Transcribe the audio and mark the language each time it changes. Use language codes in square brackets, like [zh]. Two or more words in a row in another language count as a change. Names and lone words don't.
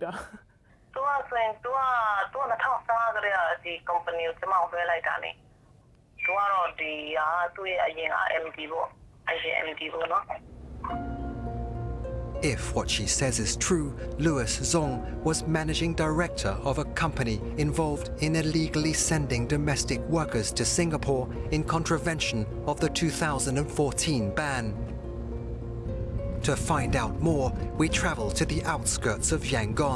[my] သူ2015ကတည်းကဒီ company ကိုကျွန်မဆွဲလိုက်တာနေသူကတော့ဒီဟာသူ့ရဲ့အရင်က MD ပေါ့အရင် MD ပေါ့နော် [en] If what she says is true, Louis Zong was managing director of a company involved in illegally sending domestic workers to Singapore in contravention of the 2014 ban. To find out more, we travel to the outskirts of Yangon.